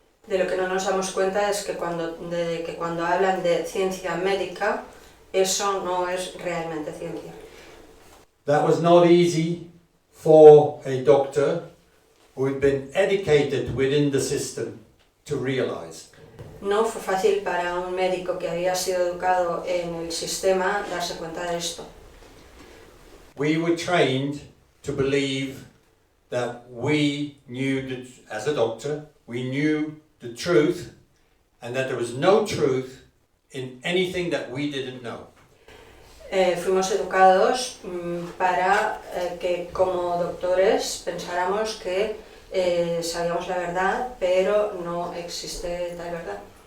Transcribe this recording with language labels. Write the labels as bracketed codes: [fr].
[es] De lo que no nos damos cuenta es que cuando hablan de ciencia médica, eso no es realmente ciencia. [en] That was not easy for a doctor who had been educated within the system to realize. [es] No fue fácil para un médico que había sido educado en el sistema darse cuenta de esto. [en] We were trained to believe that we knew, as a doctor, we knew the truth and that there was no truth in anything that we didn't know. [es] Fuimos educados para que como doctores pensáramos que sabíamos la verdad, pero no existe tal verdad.